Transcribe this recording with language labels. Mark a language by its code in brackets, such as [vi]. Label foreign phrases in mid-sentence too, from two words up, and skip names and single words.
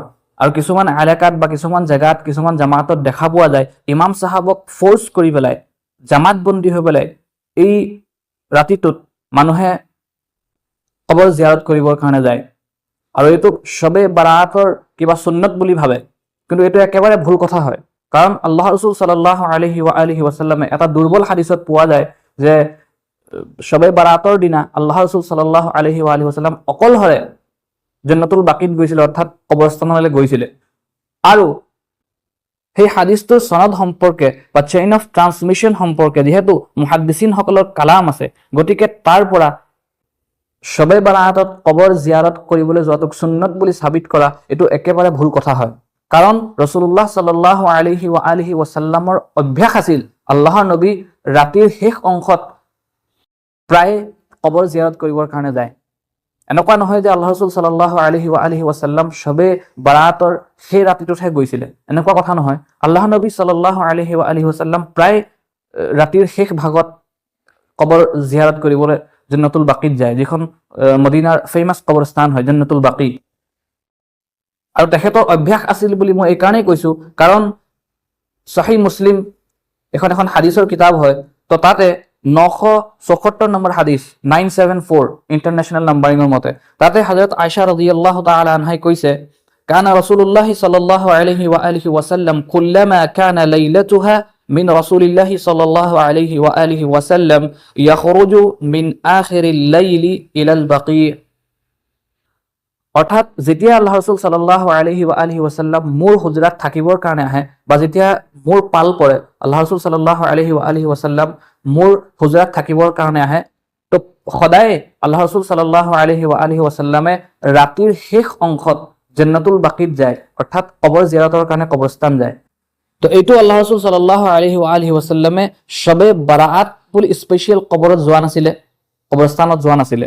[as] আৰু কিছুমান এলেকাত বা কিছুমান জেগাত কিছুমান জামাতত দেখা পোৱা যায় ইমাম সাহাবক ফ'ৰ্চ কৰি পেলাই জামাত বন্দী হৈ পেলাই এই ৰাতিটোত মানুহে কবৰ জিয়াৰত কৰিবৰ কাৰণে যায় আৰু এইটো শবে বাৰাতৰ কিবা সুন্নত বুলি ভাবে। কিন্তু এইটো একেবাৰে ভুল কথা হয়। কাৰণ আল্লাহ ৰাসূল [ar] صلى الله عليه وسلم [as] এটা দুৰ্বল হাদিছত পোৱা যায় যে শবে বাৰাতৰ দিনা আল্লাহ ৰাসূল [ar] صلى الله عليه وسلم [as] অকলহৰে জান্নাতুল বাকিত গৈছিলে, অৰ্থাৎ কবৰস্থানলৈ গৈছিলে। আৰু সেই হাদিছটোৰ সনদ সম্পৰ্কে বা [en] chain of transmission [as] সম্পৰ্কে যিহেতু মুহাদ্দিছিন সকলৰ কালাম আছে, গতিকে তাৰ পৰা শবে বাৰাতত কবৰ জিয়াৰত কৰিবলৈ যোৱাটোক সুন্নত বুলি সাবিত কৰা এইটো একেবাৰে ভুল কথা হয়। কাৰণ ৰাসূলুল্লাহ [ar] صلى الله عليه وسلم [as] অভ্যাস আছিল আল্লাহৰ নবী ৰাতিৰ শেষ অংশত প্ৰায় কবৰ জিয়াৰত কৰিবৰ কাৰণে যায়। এনেকুৱা নহয় যে আল্লাহ ৰাসূল [ar] صلى الله عليه وسلم [as] শবে বাৰাতৰ সেই ৰাতিটোতহে গৈছিলে, এনেকুৱা কথা নহয়। আল্লাহ নবী [ar] صلى الله عليه وسلم [as] প্ৰায় ৰাতিৰ শেষ ভাগত কবৰ জিয়াৰত কৰিবলৈ জান্নাতুল বাকিত যায়, যিখন মদিনাৰ ফেমাছ কবৰস্থান হয় জান্নাতুল বাকি। আৰু তেখেতৰ অভ্যাস আছিল বুলি মই এই কাৰণেই কৈছো কাৰণ সহিহ মুছলিম এখন হাদিছৰ কিতাপ হয়, তো তাতে 974 নম্বৰ হাদিছ 974 [en] international numbering [as] মতে তাতে হযরত আয়েশা [ar] رضي الله تعالى عنها [as] কৈছে [ar] كان رسول الله صلى الله عليه وسلم كلما كان ليلتها من رسول الله صلى الله عليه وسلم يخرج من آخر الليل إلى البقيع. [as] অৰ্থাৎ যেতিয়া আল্লাহ ৰাসূল [ar] صلى الله عليه وسلم [as] মোৰ হুজৰাত থাকিবৰ কাৰণে আহে বা যেতিয়া মোৰ পাল পৰে আল্লাহ ৰাসূল [ar] صلى الله عليه وسلم [as] মোৰ হুজৰাত থাকিবৰ কাৰণে আহে, তো সদায় আল্লাহ ৰাসূল [ar] صلى الله عليه وسلم [as] ৰাতিৰ শেষ অংশত জান্নাতুল বাকিত যায়, অৰ্থাৎ কবৰ জিয়াৰতৰ কাৰণে কবৰস্থান যায়। তো এইটো আল্লাহ ৰাসূল [ar] صلى الله عليه وسلم [as] শবে বাৰাত বুলি স্পেচিয়েল কবৰত যোৱা নাছিলে, কবৰস্থানত যোৱা নাছিলে।